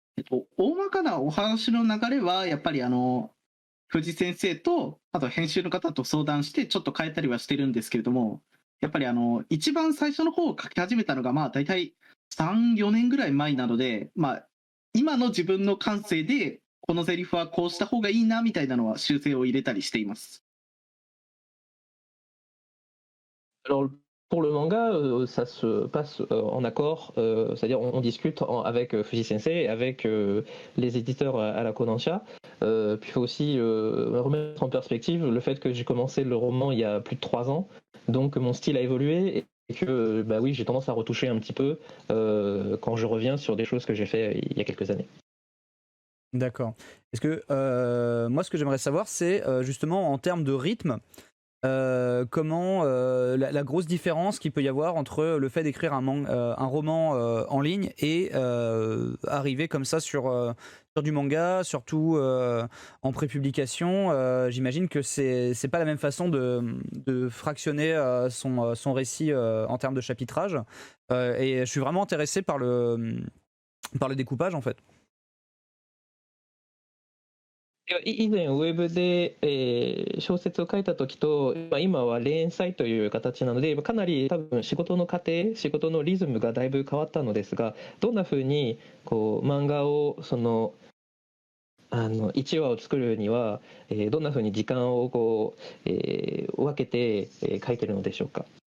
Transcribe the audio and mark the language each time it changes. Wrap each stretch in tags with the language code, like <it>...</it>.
<ja>大まかなお話の流れはやっぱり藤先生とあと編集の方と相談してちょっと変えたりはしてるんですけれども、やっぱり一番最初の方を書き始めたのが大体3、4年ぐらい前なので、今の自分の感性でこのセリフはこうした方がいいなみたいなのは修正を入れたりしています。</ja> <fr>Alors, pour le manga, ça se passe en accord, c'est-à-dire on discute avec Fuji Sensei, avec les éditeurs à la Kodansha. Puis il faut aussi remettre en perspective le fait que j'ai commencé le roman il y a plus de 3 ans, donc mon style a évolué et que oui, j'ai tendance à retoucher un petit peu quand je reviens sur des choses que j'ai fait il y a quelques années. D'accord. Est-ce que moi ce que j'aimerais savoir c'est justement en termes de rythme, comment la grosse différence qu'il peut y avoir entre le fait d'écrire un roman en ligne et arriver comme ça sur du manga, surtout en prépublication. J'imagine que c'est pas la même façon de fractionner son récit en termes de chapitrage, et je suis vraiment intéressé par le découpage en fait.</fr> <ja>以前ウェブで、小説を書いた時と、今は連載という形なのでかなり多分仕事の過程、仕事のリズムがだいぶ変わったのですが、どんな風に漫画を1話を作るには、どんな風に時間を分けて書いてるのでしょうか？</ja>